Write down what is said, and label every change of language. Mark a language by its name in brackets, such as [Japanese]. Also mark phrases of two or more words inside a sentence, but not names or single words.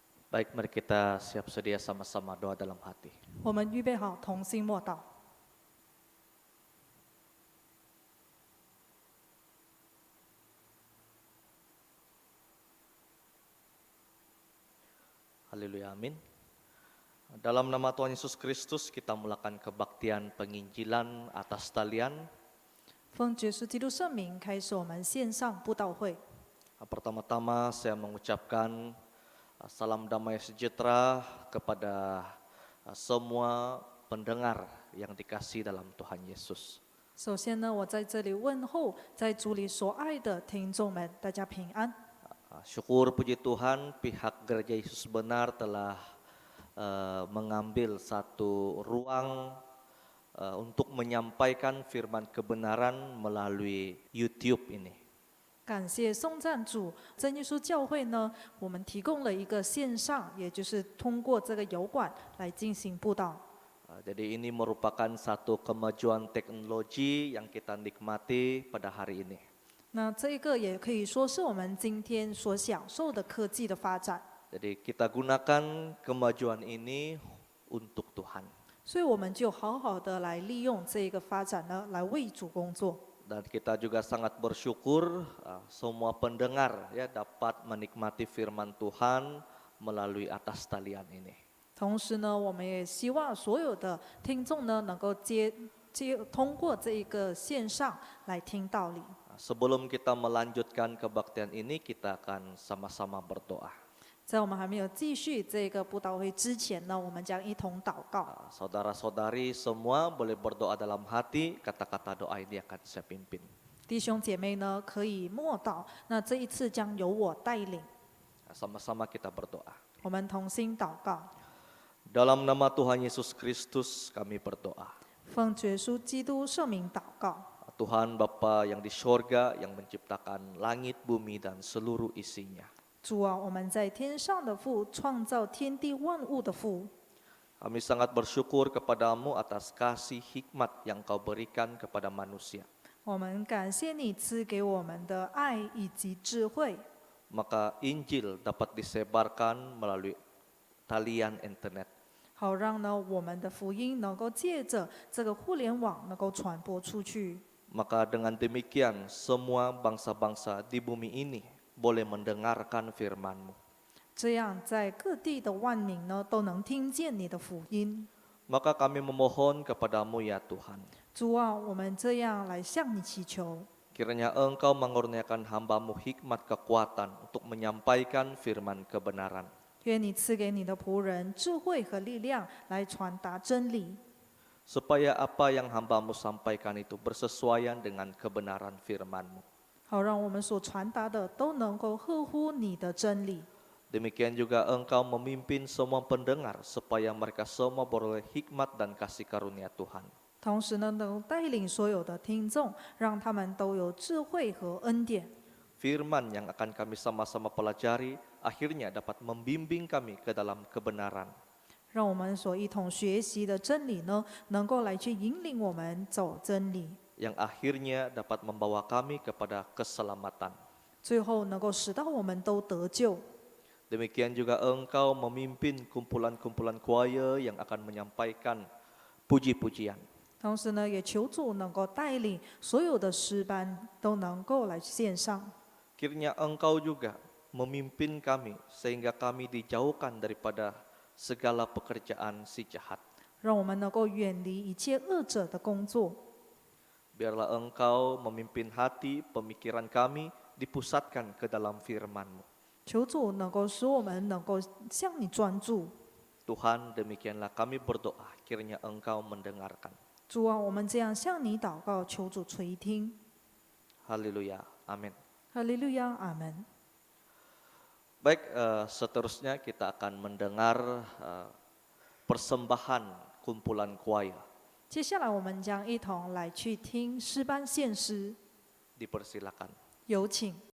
[Malay] Baik, mari kita siap sedia sama-sama doa dalam hati. [Chinese] 我们预备好，同心默祷。 [Malay] Haleluya, amin. Dalam nama Tuhan Yesus Kristus kita mulakan kebaktian penginjilan atas talian. [Chinese] 奉耶稣基督圣名，开始我们线上布道会。 [Malay] Pertama-tama saya mengucapkan salam damai sejahtera kepada semua pendengar yang dikasihi dalam Tuhan Yesus. [Chinese] 首先呢，我在这里问候在主里所爱的听众们，大家平安。 [Malay] Syukur puji Tuhan pihak Gereja Yesus Benar telah mengambil satu ruang untuk menyampaikan firman kebenaran melalui YouTube ini. [Chinese] 感谢颂赞主，真耶稣教会呢，我们提供了一个线上，也就是通过这个油管来进行布道。 [Malay] Jadi ini merupakan satu kemajuan teknologi yang kita nikmati pada hari ini. [Chinese] 那这个也可以说是我们今天所享受的科技的发展。 [Malay] Jadi kita gunakan kemajuan ini untuk Tuhan. [Chinese] 所以我们就好好的来利用这个发展呢，来为主工作。 [Malay] Dan kita juga sangat bersyukur semua pendengar ya dapat menikmati firman Tuhan melalui atas talian ini. [Chinese] 同时呢，我们也希望所有的听众呢，能够通过这一个线上来听道理。 [Malay] Sebelum kita melanjutkan kebaktian ini, kita akan sama-sama berdoa. [Chinese] 在我们还没有继续这个布道会之前呢，我们将一同祷告。 [Malay] Saudara-saudari semua boleh berdoa dalam hati, kata-kata doa ini akan saya pimpin. [Chinese] 弟兄姐妹呢，可以默祷，那这一次将由我带领。 [Malay] Sama-sama kita berdoa. [Chinese] 我们同心祷告， [Malay] Dalam nama Tuhan Yesus Kristus kami berdoa. [Chinese] 奉耶稣基督圣名祷告。 [Malay] Tuhan Bapa yang di sorga yang menciptakan langit, bumi, dan seluruh isinya. [Chinese] 主啊，我们在天上的父，创造天地万物的父。 [Malay] Kami sangat bersyukur kepadamu atas kasih hikmat yang kau berikan kepada manusia. [Chinese] 我们感谢你赐给我们的爱以及智慧， [Malay] Maka Injil dapat disebarkan melalui talian internet. [Chinese] 好让呢我们的福音能够借着这个互联网能够传播出去。 [Malay] Maka dengan demikian semua bangsa-bangsa di bumi ini boleh mendengarkan firman-Mu. [Chinese] 这样在各地的万民呢都能听见你的福音。 [Malay] Maka kami memohon kepadamu ya Tuhan. [Chinese] 主啊，我们这样来向你祈求， [Malay] Kiranya Engkau mengurniakan hamba-Mu hikmat kekuatan untuk menyampaikan firman kebenaran. [Chinese] 愿你赐给你的仆人智慧和力量来传达真理， [Malay] Supaya apa yang hamba-Mu sampaikan itu bersesuaian dengan kebenaran firman-Mu. [Chinese] 好让我们所传达的都能够合乎你的真理。 [Malay] Demikian juga Engkau memimpin semua pendengar supaya mereka semua beroleh hikmat dan kasih karunia Tuhan. [Chinese] 同时呢，能带领所有的听众，让他们都有智慧和恩典。 [Malay] Firman yang akan kami sama-sama pelajari akhirnya dapat membimbing kami ke dalam kebenaran. [Chinese] 让我们所一同学习的真理呢，能够来去引领我们走真理， [Malay] Yang akhirnya dapat membawa kami kepada keselamatan. [Chinese] 最后能够使到我们都得救。 [Malay] Demikian juga Engkau memimpin kumpulan-kumpulan choir yang akan menyampaikan puji-pujian. [Chinese] 同时呢，也求主能够带领所有的诗班都能够来线上。 [Malay] Kiranya Engkau juga memimpin kami sehingga kami dijauhkan daripada segala pekerjaan si jahat. [Chinese] 让我们能够远离一切恶者的工作。 [Malay] Biarlah Engkau memimpin hati, pemikiran kami dipusatkan ke dalam firman-Mu. [Chinese] 求主能够使我们能够向你专注。 [Malay] Tuhan, demikianlah kami berdoa, kiranya Engkau mendengarkan. [Chinese] 主啊，我们这样向你祷告，求主垂听。 [Malay] Haleluya, amin. [Chinese] 哈利路亚，阿门。 [Malay] Baik, seterusnya kita akan mendengar persembahan kumpulan choir. [Chinese] 接下来我们将一同来去听诗班献诗， [Malay] Dipersilakan. [Chinese] 有请。